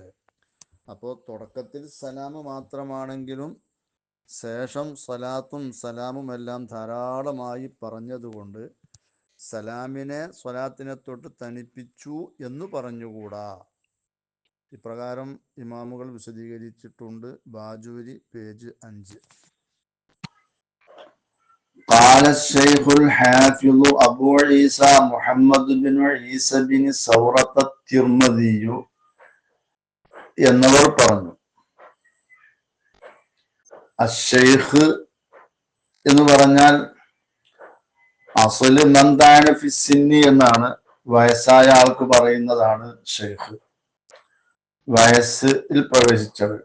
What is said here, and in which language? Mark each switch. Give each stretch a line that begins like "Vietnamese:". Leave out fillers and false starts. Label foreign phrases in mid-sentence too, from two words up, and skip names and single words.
Malayalam: അപ്പോൾ തുടക്കത്തിൽ സലാം മാത്രമാണെങ്കിലും ശേഷം സ്വലാത്തും സലാമും എല്ലാം ധാരാളമായി പറഞ്ഞതുകൊണ്ട് സലാമിനെ സ്വലാത്തിനെ തൊട്ട് തനിപ്പിച്ചു എന്ന് പറഞ്ഞുകൂടാ. ഇപ്രകാരം ഇമാമുകൾ വിശദീകരിച്ചിട്ടുണ്ട്. ബാജൂരി പേജ് 5.
Arabic: قال الشيخ الحافظ أبو عيسى محمد بن عيسى بن ثورة الترمذي
Malayalam: എന്നവർ പറഞ്ഞു, അശ്ശൈഖ് എന്ന് പറഞ്ഞാൽ
Arabic: أصل من دنا في السن
Malayalam: എന്നാണ്, വയസ്സായ ആൾക്ക് പറയുന്നതാണ് ഷെയ്ഖ്, വയസ്സിൽ പ്രവേശിച്ചവർ.